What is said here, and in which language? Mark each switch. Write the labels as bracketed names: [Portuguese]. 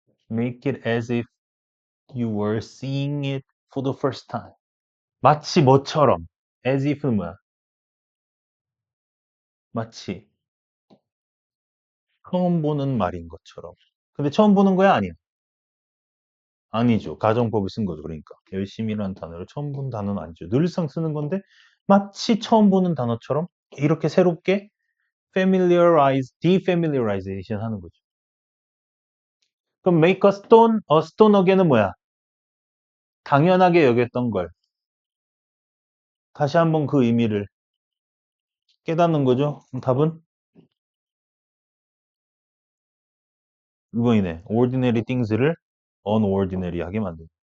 [English] Make it as if you were seeing it for the first time. [Korean] 마치 뭐처럼. as if는 뭐야? 마치 처음 보는 말인 것처럼. 근데 처음 보는 거야? 아니야? 아니죠. 가정법을 쓴 거죠. 그러니까. 열심히라는 단어를 처음 본 단어는 아니죠. 늘상 쓰는 건데 마치 처음 보는 단어처럼 이렇게 새롭게 familiarize, defamiliarization 하는 거죠. 그럼 make a stone again은 뭐야? 당연하게 여겼던 걸 다시 한번 그 의미를 깨닫는 거죠. 그럼 답은 6번이네. ordinary things를 unordinary하게 만든다.